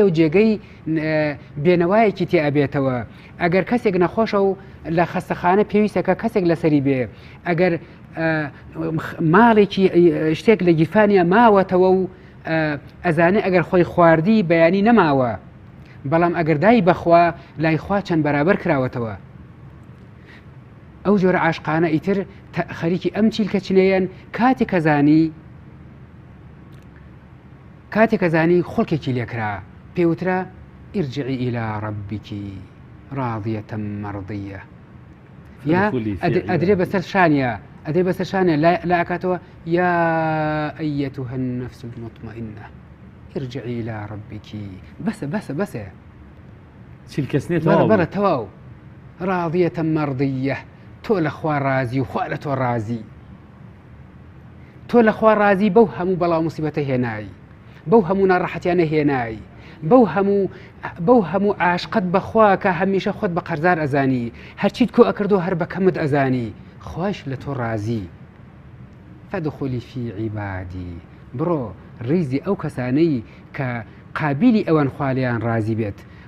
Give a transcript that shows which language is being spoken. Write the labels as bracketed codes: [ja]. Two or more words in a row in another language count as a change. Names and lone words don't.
[ckb] و جێگەی بێنەوایەکی تێ ئەبێتەوە ئەگەر کەسێک نەخۆشە و لە خەستەخانە پێویستەکە کەسێک لەسەری بێ ئەگەر ماڵێکی شتێک لە گیرفانیا ماوەتەوە و ئەزانێ ئەگەر خۆی خواردی بەیانی نەماوە بەڵام ئەگەر دای بەخوا لای خوا چەند بەرابەر کراوەتەوە ئەو جۆرە عاشقانە ئیتر خەریکی ئەم چیلکەچنەیەن کاتێک ئەزانی خۆڵکێکی لێکرا پێوترا [ar] ئیرجعی إلى ربك راضية مرضية [ckb] یا ئەدرێ بەسەر شانە ئەدرێ بەسەر شانە لا ئەکاتەوە [ar] یا ئەیەتها النفس المطمئنة ارجعي إلى ربك [ckb] بەسە چیلکەچنێتەوە بەڵە تەواو [ar] راضية مرضية [ckb] تۆ لە خوا ڕازی و خوا لە تۆ ڕازی تۆ لە خوا ڕازی بەو هەموو بەڵاو موسیبەتە هێنایی بەو هەموو ناڕەحەتیانە هێنایی بەو هەموو عاشقت بەخوا کە هەمیشە خۆت بە قەرزار ئەزانی هەرچیت کۆ ئەکردو هەر بەکەمت ئەزانی خوش لە تۆ ڕازی [ar] فەدخولی فی عیبادی [ckb] بڕۆ ڕیزی ئەو کەسانەی کە قابلی ئەوان خوالیان ڕازی بێت